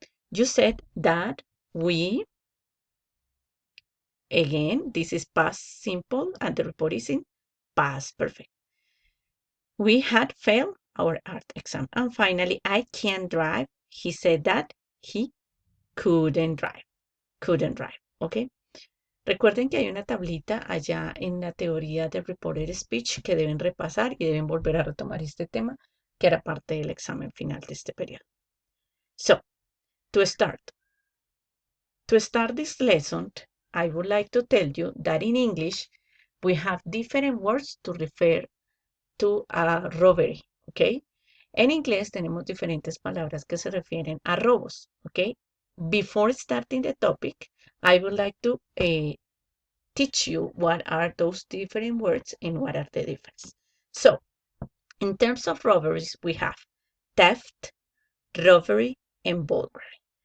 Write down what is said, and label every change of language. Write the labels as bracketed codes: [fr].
[en] You said that we, again, this is past simple and the report is in past perfect. We had failed our art exam. And finally, I can't drive. He said that he couldn't drive. Couldn't drive. Okay. [es] Recuerden que hay una tablita allá en la teoría de reported speech que deben repasar y deben volver a retomar este tema que era parte del examen final de este periodo. [en] So, to start this lesson, I would like to tell you that in English we have different words to refer to a robbery, okay? [es] En inglés tenemos diferentes palabras que se refieren a robos, okay? [en] Before starting the topic, I would like to teach you what are those different words and what are the differences. So, in terms of robberies, we have theft, robbery, and burglary.